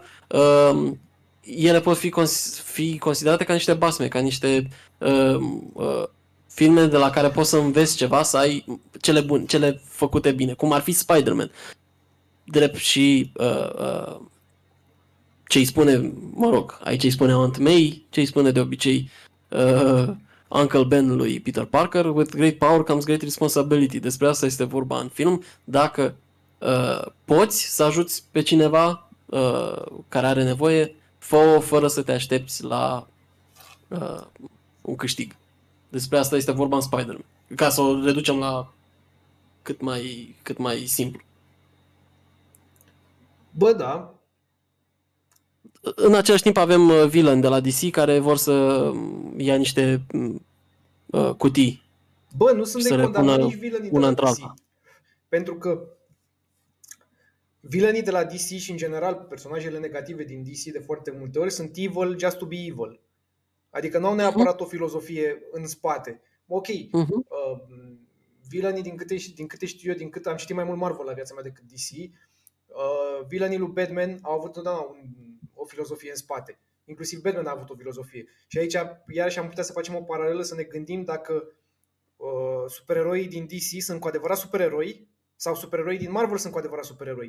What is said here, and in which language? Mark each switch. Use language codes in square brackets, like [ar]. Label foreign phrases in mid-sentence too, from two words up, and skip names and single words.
[ro] Ele pot fi considerate ca niște basme, ca niște filme de la care poți să înveți ceva, să ai cele făcute bine, cum ar fi Spider-Man. Drept și ce îi spune, mă rog, aici îi spune Aunt May, ce îi spune de obicei Uncle Ben lui Peter Parker, [en] with great power comes great responsibility. [ro] Despre asta este vorba în film. Dacă poți să ajuți pe cineva care are nevoie, fă-o fără să te aștepți la un câștig. Despre asta este vorba în Spider-Man. Ca să o reducem la cât mai simplu. Bă, da. În același timp avem villain de la DC care vor să ia niște cutii. Bă, nu sunt de condamnat nici villainii de la DC. Pentru că villainii de la DC și în general personajele negative din DC de foarte multe ori sunt [en] evil just to be evil. [ro] Adică nu au neapărat o filozofie în spate. Ok, villainii din câte știu eu, din cât am citit mai mult Marvel la viața mea decât DC, villainii lui Batman au avut întotdeauna o filozofie în spate. Inclusiv Batman a avut o filozofie. Și aici iarăși am putea să facem o paralelă, să ne gândim dacă supereroii din DC sunt cu adevărat supereroi Sau supereroi din Marvel sunt cu adevărat supereroi.